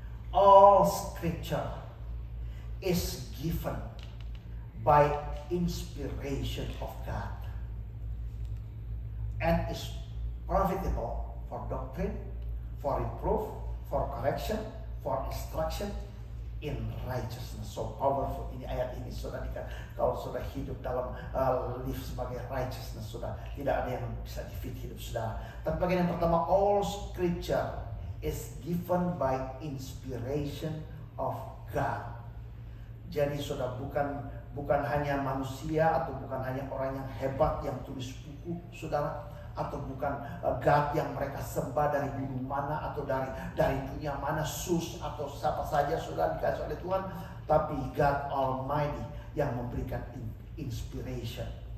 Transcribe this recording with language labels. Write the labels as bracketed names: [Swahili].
[English] All scripture is given by inspiration of God and is profitable for doctrine, for reproof, for correction, for instruction in righteousness. So powerful [Indonesian] ini ayat ini saudara. Kalau sudah hidup dalam live sebagai righteousness, sudah tidak ada yang bisa defeat hidup saudara. Tapi bagian yang pertama, [English] all scripture is given by inspiration of God. [Indonesian] Jadi saudara, bukan hanya manusia atau bukan hanya orang yang hebat yang tulis buku, saudara, atau bukan God yang mereka sembah dari gunung mana atau dari dunia mana, Sus atau siapa saja saudara dikasih oleh Tuhan, tapi God Almighty yang memberikan inspiration.